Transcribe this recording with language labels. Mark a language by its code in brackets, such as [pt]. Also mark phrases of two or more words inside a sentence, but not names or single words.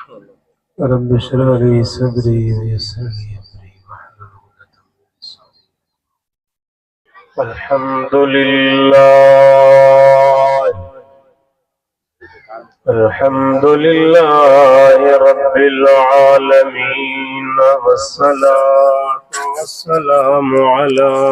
[ar] رب اشرح لي صدري ويسر لي أمري واحلل عقدة من لساني. الحمد لله رب العالمين والصلاة والسلام على